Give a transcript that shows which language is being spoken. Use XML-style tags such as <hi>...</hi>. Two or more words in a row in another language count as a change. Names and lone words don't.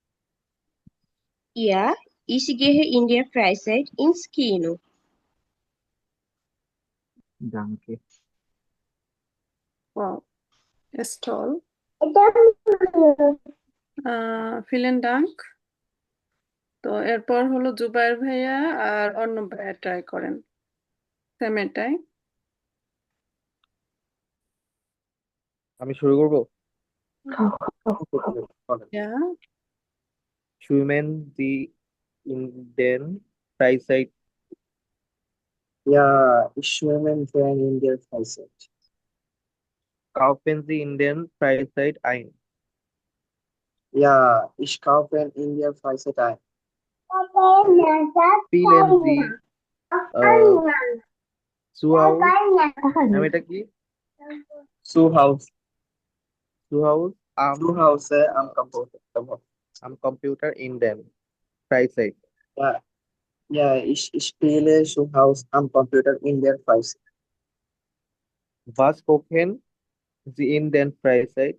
<de>Ja, ich gehe in der Freizeit ins Kino. Danke. Wow, ist toll. vielen Dank.</de> <bn>তো এরপর হলো জুবায়ের ভাইয়া আর অর্ণব ভাইয়া ট্রাই করেন সেম এটাই। আমি শুরু করব। ইয়া,</bn> <de>Schwimmen Sie in den Freizeit? Ja, ich schwimme gern in der Freizeit. Kaufen Sie in den Freizeit ein? Ja, ich kaufe in der Freizeit ein. Spielen Sie zu Hause?</de> <bn>ম্যাম এটা কি?</bn> <de>Zu Hause. Zu Hause Zu Hause am Computer in den Freizeit. Ja, ja, ich spiele zu Hause am Computer in der Freizeit. Was kochen Sie in den Freizeit?</de>